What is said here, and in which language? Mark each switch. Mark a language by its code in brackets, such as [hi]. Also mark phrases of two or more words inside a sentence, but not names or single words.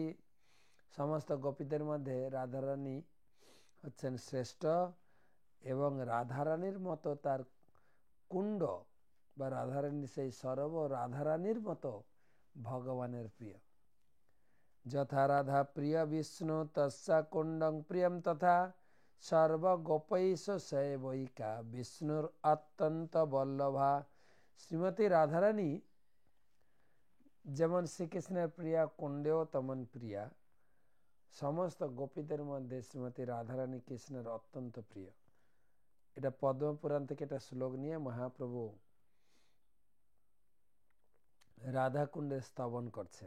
[bn] সমস্ত গোপীদের মধ্যে রাধারানী হচ্ছেন শ্রেষ্ঠ এবং রাধারানীর মতো তার কুণ্ড বা রাধারানী সেই সরব রাধারানীর মতো ভগবানের প্রিয়। [sa] যথা রাধা প্রিয় বিষ্ণু তস্যা কুণ্ডং প্রিয়ম তথা सर्वगोपैश सेवैका विष्णुर अत्यंत बल्लभा। [bn] শ্রীমতী রাধারানী যেমন শ্রীকৃষ্ণের প্রিয়া, কুণ্ডেও তেমন প্রিয়া। সমস্ত গোপীদের মধ্যে শ্রীমতী রাধারানী কৃষ্ণের অত্যন্ত প্রিয়। এটা পদ্মপুরাণ থেকে একটা শ্লোক নিয়ে মহাপ্রভু রাধা কুণ্ডে স্তবন করছেন।